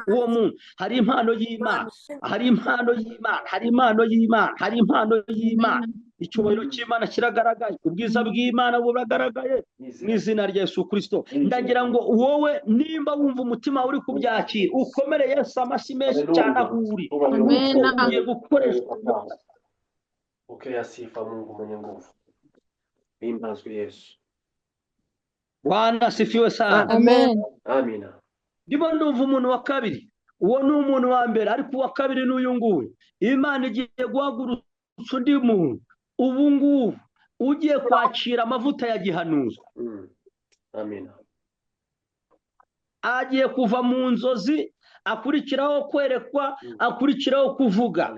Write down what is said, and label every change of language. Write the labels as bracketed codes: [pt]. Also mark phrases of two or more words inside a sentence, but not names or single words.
[rw] Uwo muntu hari impano y'Imana, hari impano y'Imana, hari impano y'Imana, hari impano y'Imana. Icyubahiro cy'Imana kiragaragaye, ubwiza bw'Imana buragaragaye mu izina rya Yesu Kristo. Ndagira ngo wowe nimba wumva umutima uri kubyakira, ukomere Yesu amashyi menshi cyane aho uri, Amen. kuko ugiye gukoreshwa. [sw] Pokea sifa Mungu mwenye nguvu. [rw] Imbazwe Yesu. [sw] Bwana asifiwe sana. [rw] Amen. Amina. Ndimo ndumva umuntu wa kabiri, uwo ni umuntu wa mbere, ariko uwa kabiri n'uyu nguyu. Imana igiye guhagurutsa undi muntu ubu ngubu ugiye kwakira amavuta ya gihanuzi. Amina. Agiye kuva mu nzozi, akurikiraho kwerekwa, akurikiraho kuvuga.